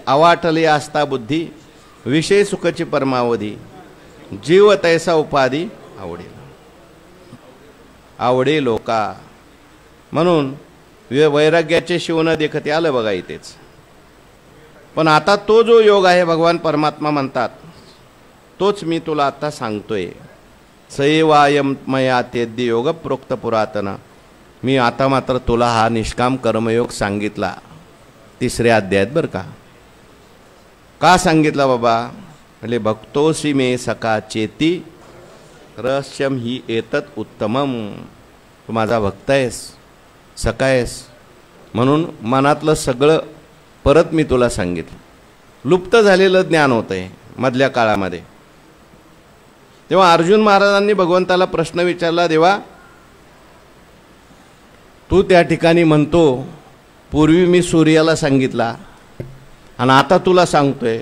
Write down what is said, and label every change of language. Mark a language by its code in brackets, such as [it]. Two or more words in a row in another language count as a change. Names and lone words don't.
[mr] अवाटले आस्था बुद्धी विषय सुखची परमावधी जीव तैसा उपाधी आवडे आवडे लोका. म्हणून वैराग्याचे शिवण देखते आलं बघा इथेच. पण आता तो जो योग आहे भगवान परमात्मा म्हणतात तोच मी तुला आता सांगतोय. [sa] सैवायम मया तेद्य योग प्रोक्त पुरातन. [mr] मी आता मात्र तुला हा निष्काम कर्मयोग सांगितला 3ऱ्या अध्यायात बरं का. का सांगितला बाबा? [sa] म्हणजे भक्तोसी मे सका चेती रहस्यम ही एतत उत्तमम. [mr] तू माझा भक्त आहेस, सखा आहेस, म्हणून मनातलं सगळं परत मी तुला सांगितलं. लुप्त झालेलं ज्ञान होतंय मधल्या काळामध्ये. तेव्हा अर्जुन महाराजांनी भगवंताला प्रश्न विचारला, देवा तू त्या ठिकाणी म्हणतो पूर्वी मी सूर्याला सांगितला आणि आता तुला सांगतोय.